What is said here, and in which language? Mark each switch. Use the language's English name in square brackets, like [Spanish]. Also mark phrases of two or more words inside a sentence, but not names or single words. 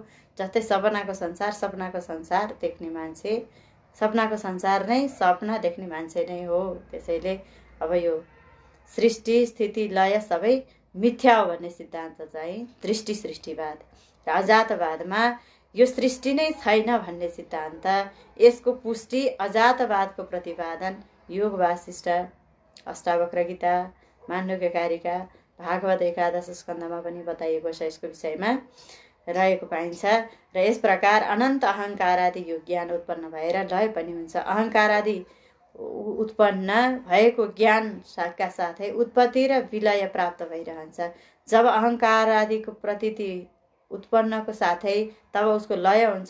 [Nepali] जस्तै सपनाको संसार देख्ने मान्छे, सपनाको संसार नै सपना देख्ने मान्छे नै हो। त्यसैले अब यो सृष्टि स्थिति लय सबै मिथ्या हो भन्ने सिद्धान्त चाहिँ दृष्टि सृष्टिवाद। र अजातवादमा यो सृष्टि नै छैन भन्ने सिद्धान्त, यसको पुष्टि अजातवादको प्रतिपादन योग वासिष्ठ, अष्टावक्र गीता, माण्डुक्य कारिका, भागवत एकादश स्कन्धमा पनि बताइएको छ। यसको विषयमा रहेको पाइन्छ। र यस प्रकार अनन्त अहङ्कार आदि यो ज्ञान उत्पन्न भएर लय पनि हुन्छ। अहङ्कार आदि उत्पन्न भएको ज्ञान का साथै उत्पत्ति र विलय प्राप्त भइरहन्छ। जब अहङ्कार आदिको प्रतीति उत्पन्नको साथै तब उसको लय हुन्छ।